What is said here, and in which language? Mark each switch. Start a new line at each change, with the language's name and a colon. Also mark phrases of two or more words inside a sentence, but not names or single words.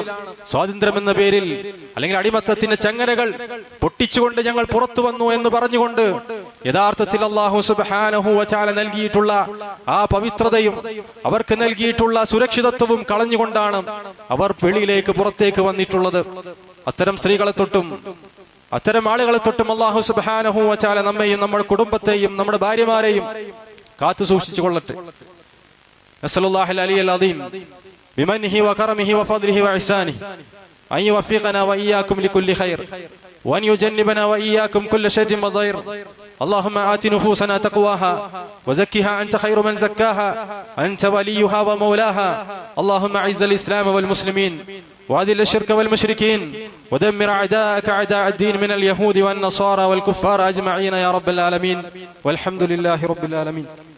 Malayalam: സ്വാതന്ത്ര്യം എന്ന പേരിൽ, അല്ലെങ്കിൽ അടിമത്തത്തിന്റെ ചങ്ങലകൾ പൊട്ടിച്ചുകൊണ്ട് ഞങ്ങൾ പുറത്തു വന്നു എന്ന് പറഞ്ഞുകൊണ്ട് യഥാർത്ഥത്തിൽ അല്ലാഹു
Arabic: سبحانه وتعالى
Malayalam: നൽകിയിട്ടുള്ള ആ പവിത്രതയും അവർക്ക് നൽകിയിട്ടുള്ള സുരക്ഷിതത്വവും കളഞ്ഞുകൊണ്ടാണ് അവർ വെളിയിലേക്ക് പുറത്തേക്ക് വന്നിട്ടുള്ളത്. അത്തരം സ്ത്രീകളെ തൊട്ടും അത്തരം ആളുകളെ തൊട്ടും അല്ലാഹു
Arabic: سبحانه وتعالى
Malayalam: നമ്മെയും നമ്മുടെ കുടുംബത്തെയും നമ്മുടെ ഭാര്യമാരെയും കാത്തു സൂക്ഷിച്ചു കൊള്ളട്ടെ.
Arabic: نسأل الله العلي العظيم بمنه وكرمه وفضله وإحسانه أن يوفقنا وإياكم لكل خير وأن يجنبنا وإياكم كل شر وضير. اللهم آت نفوسنا تقواها وزكها أنت خير من زكاها أنت وليها ومولاها. اللهم أعز الإسلام والمسلمين وأذل الشرك والمشركين ودمر أعداءك أعداء الدين من اليهود والنصارى والكفار أجمعين يا رب العالمين والحمد لله رب العالمين.